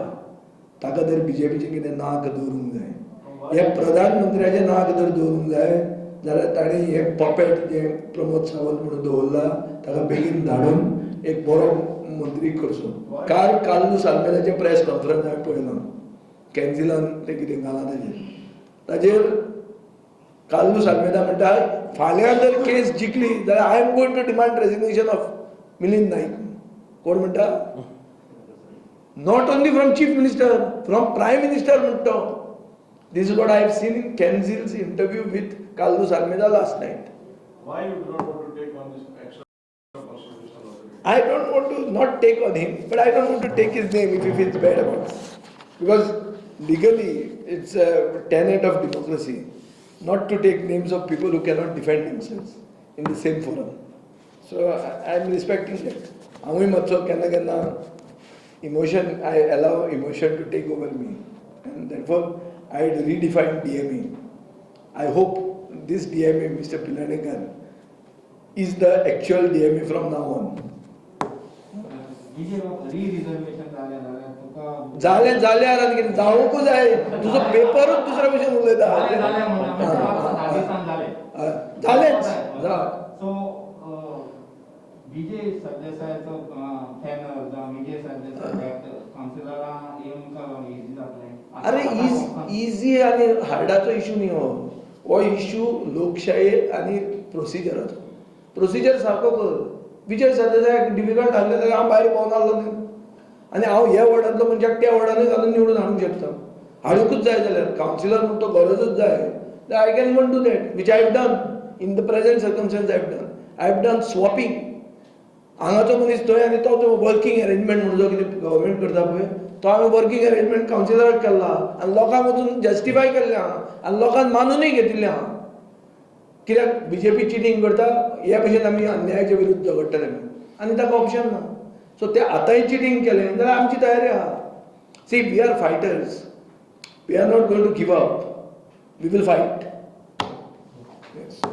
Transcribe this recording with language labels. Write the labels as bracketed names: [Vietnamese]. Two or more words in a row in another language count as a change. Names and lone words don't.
[Konkani] ताका जर BJPचें कितें नाक दवरूंक जाय, हे प्रधानमंत्र्याचें नाक जर दवरूंक जाय जाल्यार ताणें हें पपेट जें प्रमोद सावंत म्हणून दवरला ताका बेगीन धाडून एक बरो मंत्री करचो. काल काल्लू साल्मेराचें [English] press conference [Konkani] हांवें पळयलां. कॅन्सिलान ते कितें घालां ताजेर काल्लू साल्मेरा म्हणटा फाल्यां जर केस जिखली जाल्यार [English] I am going to demand resignation of Milind Naik. [Konkani] कोण म्हणटा? [English] Not only from Chief Minister, from Prime Minister म्हणटा. This is what I have seen in Cancil's interview with Kallu Salmera last night. Why you do not want to take on this extra constitutional authority? I don't want to not take on him, but I don't want to take his name if he feels bad about it. Because legally, it's a tenet of democracy not to take names of people who cannot defend themselves in the same forum. So I am respecting that. [Konkani] हांवूय मातसो केन्ना केन्ना [English] emotion, I allow emotion to take over me. And therefore, I had redefined DMA. I hope this DMA, Mr. Pilanekar, is the actual DMA from now on. [Konkani] जालें जाल्यार आनी कितें जावंकूच जाय. तुजो पेपरूच दुसऱ्या भशेन उलयता. जालेंच सो विजय सरदेसायचो पॅनल जावं विजय सरदेसाय कावन्सिलरां येवन इजी जातलें. अरे इजी आनी हार्डाचो इशू न्ही हो इशू लोकशाये आनी प्रोसिजराचो. प्रोसिजर सारको कर. विजय सरदेसाय डिफिकल्ट आहलें जाल्यार हांव भायर पावून आहलो न्ही आनी हांव ह्या वॉर्डांतलो मनशाक त्या वॉर्डानूय घालून निवडून हाडूंक शकता. हाडूंकूच जाय जाल्यार कावन्सिलर म्हणून तो गरजूच जाय जाल्यार [English] I can even do that which I have done in the present circumstances. I have done swapping. [Konkani] हांगाचो मनीस थंय आनी तो [English] working arrangement [Konkani] म्हणून जो कितें गव्हर्मेंट करता पळय तो हांवें [English] working arrangement [Konkani] कावन्सिलराक केला आनी लोकांक वचून जस्टिफाय केल्लें आहा आनी लोकांक मानूनय घेतिल्लें आहा. कित्याक BJP चिटींग करता हे भशेन आमी अन्यायाच्या विरुद्ध झगडटले आनी ताका ऑप्शन ना. सो ते आतांय चिटींग केलें जाल्यार आमची तयारी आहा. [English] So we are fighters. We are not going to give up. We will fight.